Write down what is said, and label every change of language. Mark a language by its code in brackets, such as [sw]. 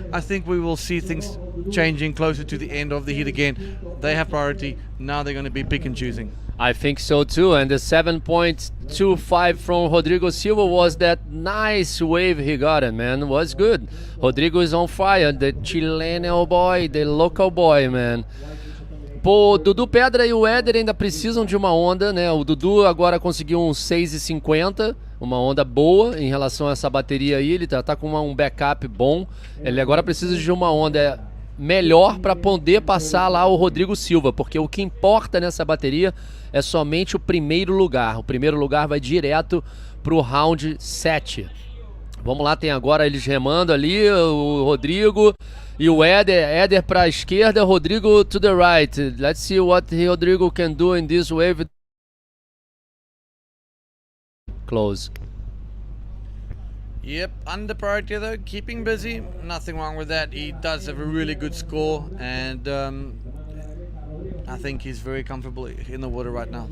[en] I think we will see things changing closer to the end of the heat again. They have priority. Now they're going to be pick and choosing. I think so too, and the 7.25 from Rodrigo Silva was that nice wave he got in, man. Was good. Rodrigo is on fire, the Chilean boy, the local boy, man. [pt] Pô, Dudu Pedra e o Éder ainda precisam de uma onda, né? O Dudu agora conseguiu um 6,50, uma onda boa em relação a essa bateria aí. Ele tá com um backup bom. Ele agora precisa de uma onda melhor para poder passar lá o Rodrigo Silva, porque o que importa nessa bateria é somente o primeiro lugar. O primeiro lugar vai direto pro round 7. Vamos lá, tem agora eles remando ali, o Rodrigo e o Éder para a esquerda, [en] Rodrigo to the right. Let's see what Rodrigo can do in this wave. Close. Yep, under priority though, keeping busy, nothing wrong with that. He does have a really good score, and I think he's very comfortable in the water right now.